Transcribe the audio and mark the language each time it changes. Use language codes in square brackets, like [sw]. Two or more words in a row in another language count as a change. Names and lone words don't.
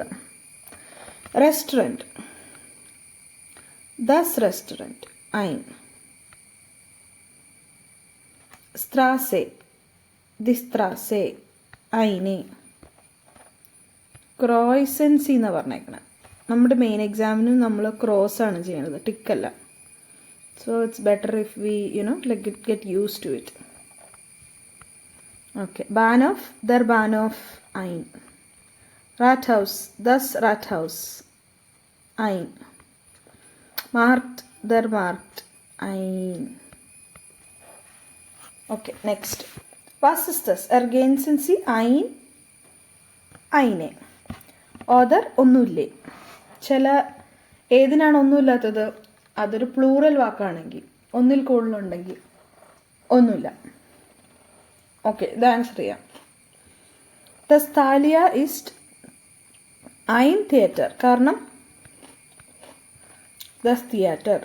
[de] Restaurant, das Restaurant ein. Straße, die Straße eine. [ml] ക്രോയ്സൻസി എന്ന് പറഞ്ഞേക്കണം. നമ്മുടെ [en] main exam [ml] നമ്മൾ ക്രോസാണ് ചെയ്യണത്, ടിക്കല്ല. [en] so it's better if we get used to it. Okay. [de] Bahnhof, der Bahnhof ein. Rathaus, das Rathaus ein. Markt, der Markt ein. [en] Okay, next. [de] Was ist das? Ergänzen Sie ein, eine. [ml] Oder ഒന്നുമില്ലേ. ഏതിനാണ് ഒന്നുമില്ലാത്തത്? അതൊരു പ്ലൂറൽ വാക്കാണെങ്കിൽ, ഒന്നിൽ കൂടുതലുണ്ടെങ്കിൽ ഒന്നുമില്ല. ഓക്കെ, ഇത് ആൻസർ ചെയ്യാം. [de] Da Stalia ist ein Theater, കാരണം das Theater.